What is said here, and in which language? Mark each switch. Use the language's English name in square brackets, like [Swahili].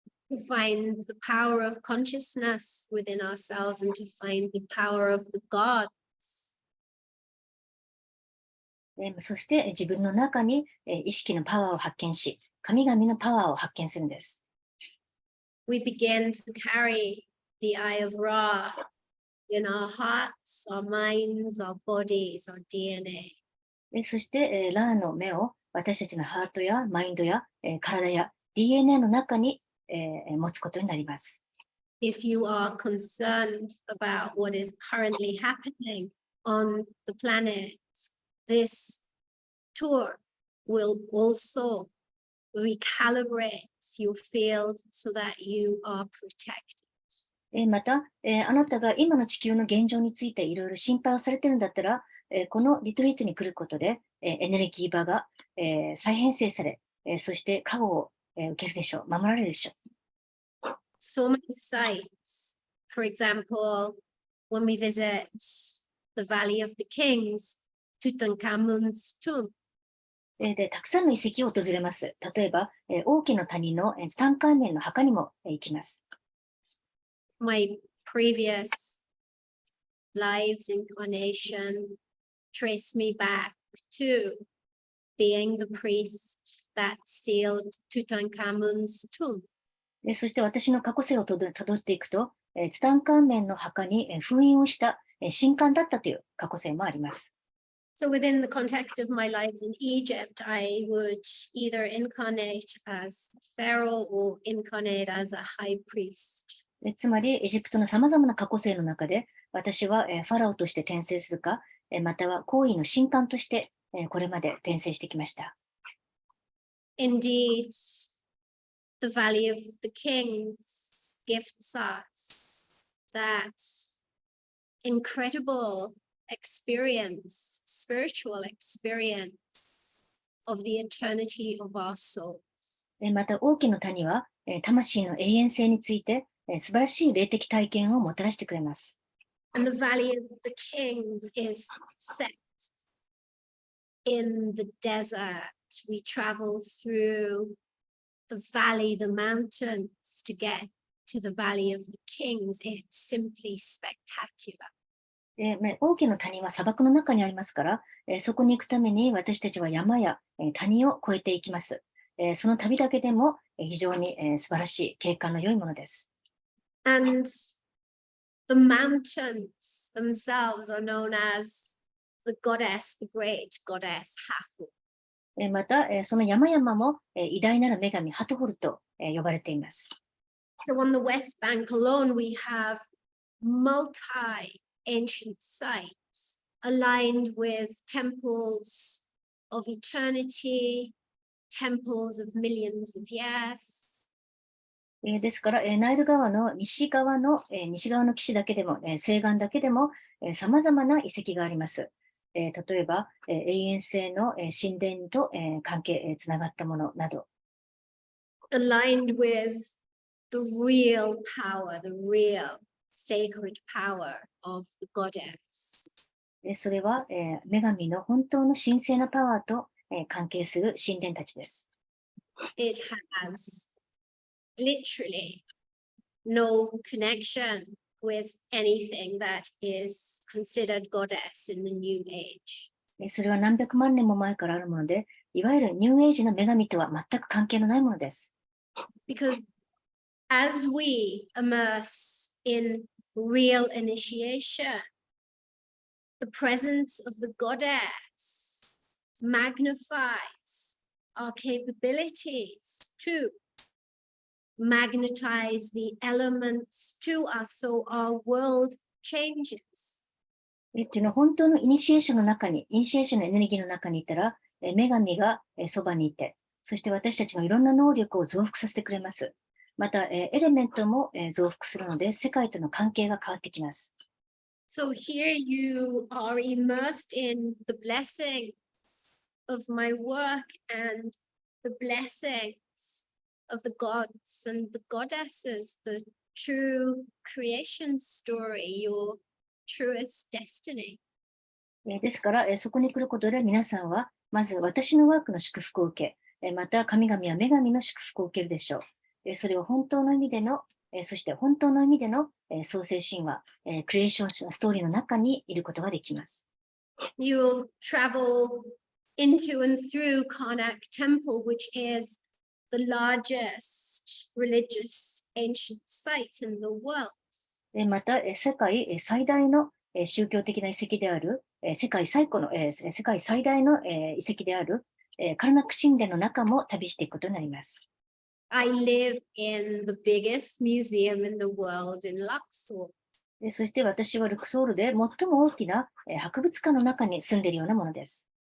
[English] To find the power of consciousness within ourselves and to find the power of the gods. [Japanese] そして自分の中に意識のパワーを発見し、神々のパワーを発見するんです。 [English] We begin to carry the Eye of Ra in our hearts, our minds, our bodies, our DNA. [Japanese] そして、ラーの目を私たちのハートやマインドや、体や DNA の中に、持つことになります。 [English] If you are concerned about what is currently happening on the planet, this tour will also recalibrate your field so that you are protected. [Japanese] また、あなたが今の地球の現状についていろいろ心配をされているんだったら、このリトリートに来ることで、エネルギー場が、再編成され、そして加護を、受けるでしょう、守られるでしょう。 [English] So many sites, for example, when we visit the Valley of the Kings, Tutankhamun's tomb. [Japanese] で、たくさんの遺跡を訪れます。例えば、王家の谷のツタンカーメンの墓にも行きます。 [English] My previous lives incarnation trace me back to being the priest that sealed Tutankhamun's tomb. [Japanese] で、そして私の過去世をたどっていくと、ツタンカーメンの墓に封印をした神官だったという過去世もあります。 [English] So within the context of my lives in Egypt, I would either incarnate as Pharaoh or incarnate as a high priest. [Japanese] つまり、エジプトのさまざまな過去世の中で、私はファラオとして転生するか、または皇位の神官としてこれまで転生してきました。 [English] Indeed, the Valley of the Kings gifts us that incredible experience, spiritual experience of the eternity of our souls. [Japanese] また、王家の谷は魂の永遠性について素晴らしい霊的体験をもたらしてくれます。 [English] And the Valley of the Kings is set in the desert. We travel through the valley, the mountains to get to the Valley of the Kings. It's simply spectacular. [Japanese] 王家の谷は砂漠の中にありますから、そこに行くために私たちは山や谷を越えていきます。その旅だけでも非常に素晴らしい景観の良いものです。 [English] And the mountains themselves are known as the goddess, the great goddess Hathor. [Japanese] また、その山々も偉大なる女神ハトホルと呼ばれています。 [English] So on the West Bank alone, we have multi-ancient sites aligned with temples of eternity, temples of millions of years. [Japanese] ですから、ナイル川の西側の岸だけでも、西岸だけでも、様々な遺跡があります。例えば、永遠性の神殿と関係、つながったものなど。 [English] Aligned with the real power, the real sacred power of the goddess. [Japanese] それは、女神の本当の神聖なパワーと関係する神殿たちです。 [English] It has literally no connection with anything that is considered goddess in the New Age. [Japanese] それは何百万年も前からあるもので、いわゆるニューエイジの女神とは全く関係のないものです。 [English] Because as we immerse in real initiation, the presence of the goddess magnifies our capabilities to magnetize the elements to us so our world changes. [Japanese] っていうのは本当のイニシエーションのエネルギーの中にいたら、女神がそばにいて、そして私たちのいろんな能力を増幅させてくれます。また、エレメントも増幅するので、世界との関係が変わってきます。 [English] So here you are immersed in the blessings of my work and the blessings of the gods and the goddesses, the true creation story, your truest destiny. [Japanese] ですから、そこに来ることで皆さんは、まず私のワークの祝福を受け、また神々や女神の祝福を受けるでしょう。それを本当の意味での、そして本当の意味での創世神話、クリエーションストーリーの中にいることができます。 [English] You will travel into and through Karnak Temple, which is the largest religious ancient site in the world. [Japanese] また、世界最大の宗教的な遺跡である、世界最大の遺跡である、カルナック神殿の中も旅していくことになります。 [English] I live in the biggest museum in the world in Luxor. [Japanese] そして私はルクソールで最も大きな博物館の中に住んでいるようなものです。